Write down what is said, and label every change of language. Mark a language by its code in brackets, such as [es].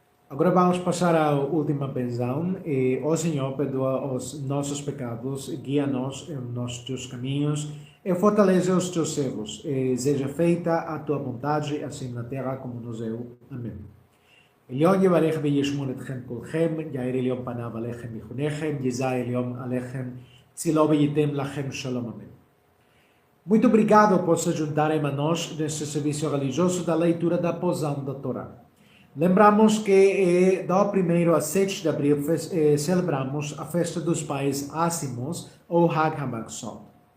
[pt] Agora vamos passar à última benção. O Senhor perdoa os nossos pecados, guia-nos em nossos caminhos e fortalece os teus servos. Seja feita a tua vontade, assim na terra como no céu. Amém. [he] עליון יברך וישמור אתכם כולכם, יאיר עליון פניו עליכם ויחונכם, יזע עליון עליכם, צילו וייתן לכם שלום. [pt] Amém. Muito obrigado por se juntarem a nós neste serviço religioso da leitura da porção da Torá. Lembramos que do 1º a 7 de abril celebramos a festa dos pais ázimos, ou Hag HaMatzot.